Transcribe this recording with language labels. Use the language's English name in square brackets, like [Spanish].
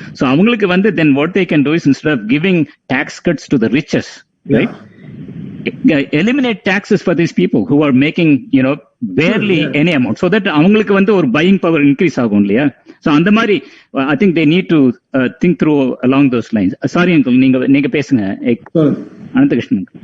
[English] so அவங்களுக்கு வந்து then what they can do is instead of giving tax cuts to the riches, right, eliminate taxes for these people who are making barely any amount, so that [Tamil] அவங்களுக்கு வந்து ஒரு [English] buying power increase [Tamil] ஆகும் இல்லையா? [English] So [Tamil] அந்த மாதிரி [English] I think they need to think through along those lines. Sorry uncle, [Tamil] நீங்க பேசுங்க அனந்தகிருஷ்ணன்.